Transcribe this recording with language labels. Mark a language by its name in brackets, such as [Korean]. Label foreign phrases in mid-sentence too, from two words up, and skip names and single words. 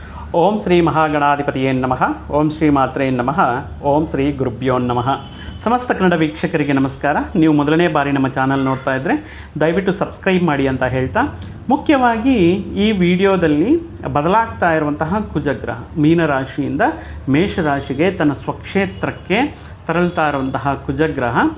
[Sanskrit] ಓಂ ಶ್ರೀ ಮಹಾಗಣಾಧಿಪತಿಯೇ ನಮಃ. ಓಂ ಶ್ರೀ ಮಾತ್ರೇ ನಮಃ. ಓಂ ಶ್ರೀ ಗುರುಭ್ಯೋ ನಮಃ. [Kannada] ಸಮಸ್ತ ಕನ್ನಡ ವೀಕ್ಷಕರಿಗೆ ನಮಸ್ಕಾರ. ನೀವು ಮೊದಲನೇ ಬಾರಿ ನಮ್ಮ ಚಾನಲ್ ನೋಡ್ತಾ ಇದ್ದರೆ ದಯವಿಟ್ಟು ಸಬ್ಸ್ಕ್ರೈಬ್ ಮಾಡಿ ಅಂತ ಹೇಳ್ತಾ, ಮುಖ್ಯವಾಗಿ ಈ ವಿಡಿಯೋದಲ್ಲಿ ಬದಲಾಗ್ತಾ ಇರುವಂತಹ ಕುಜಗ್ರಹ ಮೀನರಾಶಿಯಿಂದ ಮೇಷರಾಶಿಗೆ ತನ್ನ ಸ್ವಕ್ಷೇತ್ರಕ್ಕೆ ತರಳ್ತಾ ಇರುವಂತಹ ಕುಜಗ್ರಹ